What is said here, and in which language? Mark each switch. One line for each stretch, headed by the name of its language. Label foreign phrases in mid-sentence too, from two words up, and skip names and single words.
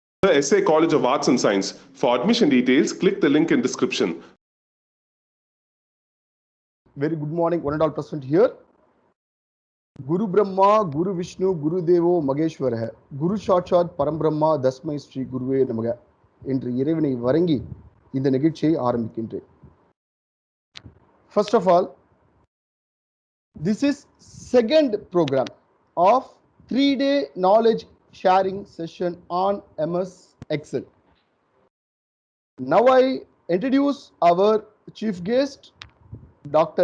English: the SA College of Arts and Science. For admission details, click the link in description. Very good morning, one and all present here.
Sanskrit: गुरु ब्रह्मा गुरु विष्णु गुरु देवो महेश्वरः. गुरु साक्षात् परम ब्रह्म तस्मै श्री गुरवे नमः.
Tamil: என்று இறைவனை வணங்கி இந்த நிகழ்ச்சியை ஆரம்பிக்கின்றேன்.
English: First of all, this is second program of 3-day knowledge sharing session on MS Excel. Now I introduce our chief guest, Dr.